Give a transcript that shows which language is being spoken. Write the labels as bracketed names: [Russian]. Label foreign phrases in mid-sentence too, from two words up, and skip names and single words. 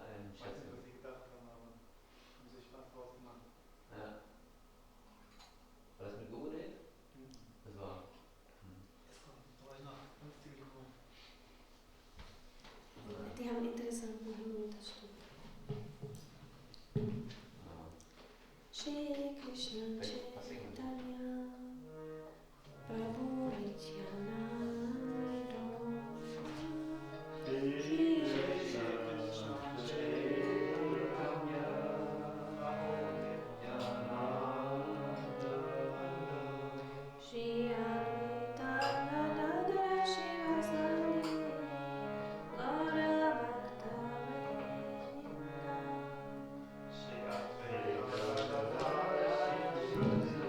[German] Ich weiß nicht, was sie gedacht haben, aber haben sich Spaß draus gemacht. Ja. War das mit Gurudevas? Das war. Jetzt kommt, da war ich noch 50 Minuten. Die haben interessanten Himmel, das stimmt. Shri Krishna Chaitanya Prabhu Nityananda Shri Krishna Chaitanya Shri Advaita Gadadhara Shivasani Gaura Bhakta Vrinda